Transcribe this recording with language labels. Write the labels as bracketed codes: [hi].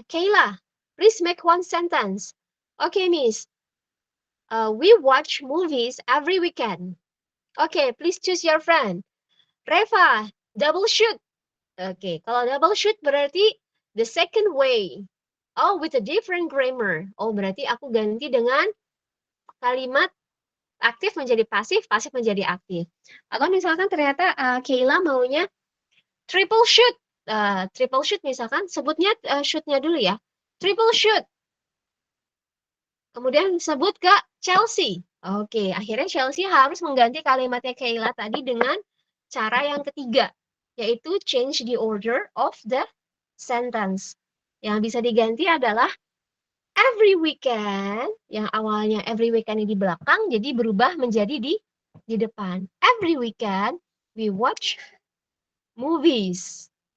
[en] Kayla, please make one sentence. Okay, Miss. We watch movies every weekend. Okay, please choose your friend. Reva, double shoot. Okay, kalau double shoot berarti the second way. Oh, with a different grammar. [id] Oh, berarti aku ganti dengan kalimat aktif menjadi pasif, pasif menjadi aktif. Atau misalkan ternyata Kayla maunya triple shoot. Triple shoot misalkan, sebutnya shootnya dulu ya. Triple shoot. Kemudian sebut ke Chelsea. Oke, akhirnya Chelsea harus mengganti kalimatnya Kayla tadi dengan cara yang ketiga, yaitu [en] change the order of the sentence. [id] Yang bisa diganti adalah every weekend, yang awalnya every weekend ini di belakang, jadi berubah menjadi di depan. [en] Every weekend, we watch movies.